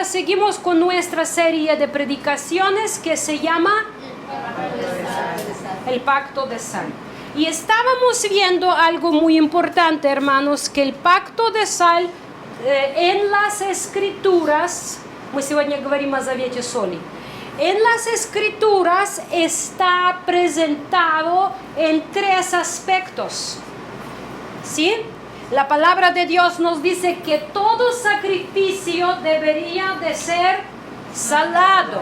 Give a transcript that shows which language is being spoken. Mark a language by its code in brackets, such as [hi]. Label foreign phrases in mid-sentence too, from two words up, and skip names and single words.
[es] seguimos con nuestra serie de predicaciones que se llama El Pacto de Sal. Y estábamos viendo algo muy importante, hermanos, que el Pacto de Sal en las Escrituras, [ru] мы сегодня говорим о Завете Соли, [es] en las Escrituras está presentado en tres aspectos, ¿sí? La palabra de Dios nos dice que todo sacrificio debería de ser salado.